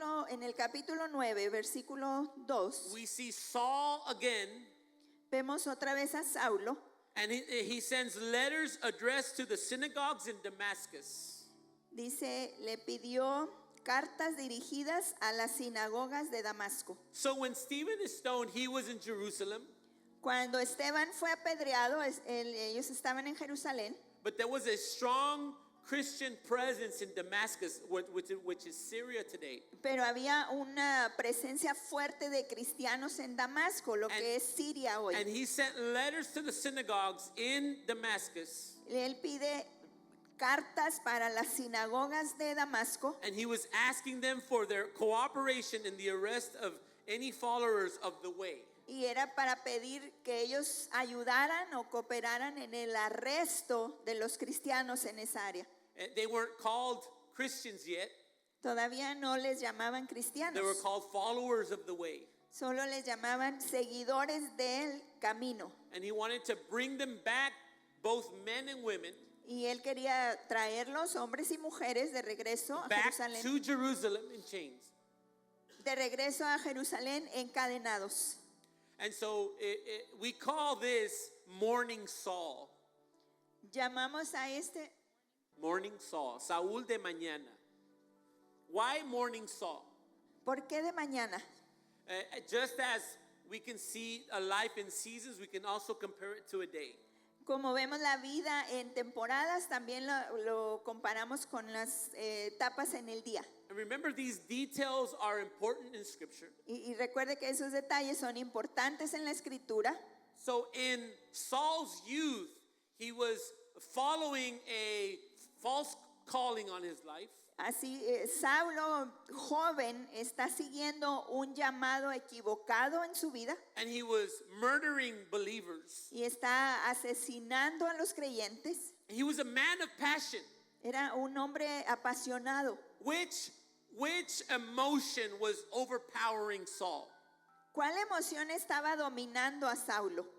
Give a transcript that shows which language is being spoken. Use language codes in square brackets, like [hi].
[es] En el capítulo 9, versículo 2, [en] we see Saul again, [es] vemos otra vez a Saulo [en] and he sends letters addressed to the synagogues in Damascus. [es] dice, le pidió cartas dirigidas a las sinagogas de Damasco. [en] So when Stephen is stoned, he was in Jerusalem, [es] Cuando Esteban fue apedreado, ellos estaban en Jerusalén, [en] but there was a strong Christian presence in Damascus, which is Syria today. [es] pero había una presencia fuerte de cristianos en Damasco, lo que es Siria hoy. [en] And he sent letters to the synagogues in Damascus, [es] Él pide cartas para las sinagogas de Damasco [en] and he was asking them for their cooperation in the arrest of any followers of the way. [es] y era para pedir que ellos ayudaran o cooperaran en el arresto de los cristianos en esa área. [en] And they weren't called Christians yet. [es] Todavía no les llamaban [en] They were [es] cristianos, [en] called followers of the way. [es] solo les llamaban seguidores del camino. [en] And he wanted to bring them back, both men and women, [es] Y él quería traerlos, hombres y mujeres, de regreso a [en] back [es] Jerusalén, [en] to Jerusalem in chains. [es] de regreso a Jerusalén encadenados. [en] And so we call this Morning Saul. [es] Llamamos a este [en] Morning Saul. [es] Saúl de mañana. [en] Why Morning Saul? [es] ¿por qué de mañana? [en] Just as we can see a life in seasons, we can also compare it to a day. [es] Como vemos la vida en temporadas, también lo comparamos con las etapas en el día. [en] And remember, these details are important in Scripture. [es] Y recuerde que esos detalles son importantes en la escritura. [en] So in Saul's youth, he was following a false calling on his life. [es] Así, Saulo, joven, está siguiendo un llamado equivocado en su vida [en] And he was murdering believers. [es] y está asesinando a los creyentes. [en] He was a man of passion. [es] Era un hombre apasionado. [en] Which emotion was overpowering Saul? [es] ¿Cuál emoción estaba dominando a Saulo?